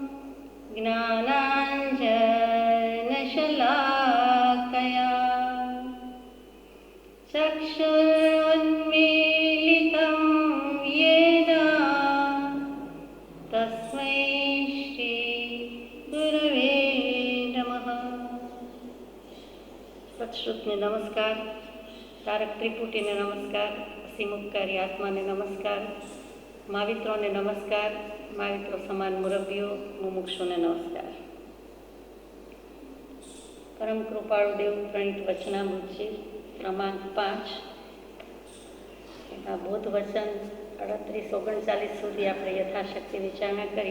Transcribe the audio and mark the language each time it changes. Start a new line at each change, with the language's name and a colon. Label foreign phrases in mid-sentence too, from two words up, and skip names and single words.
Sanskrit: ज्ञानाञ्जनशलाकया चक्षुरुन्मीलितं येन तस्मै श्री गुरवे नमः।
Gujarati: સત્શ્રુતને નમસ્કાર, તારક ત્રિપુટીને નમસ્કાર, અસીમુપકારી આત્માને નમસ્કાર, માવિત્રોને નમસ્કાર, માવિત્રો સમાન મુરબ્બીઓ, મુમુક્ષુને નમસ્કાર. પરમ કૃપાળુ દેવ પ્રણીત વચનામૃત છે ક્રમાંક 5. એના બોધ વચન 38-39 સુધી આપણે યથાશક્તિ વિચારણા કરી.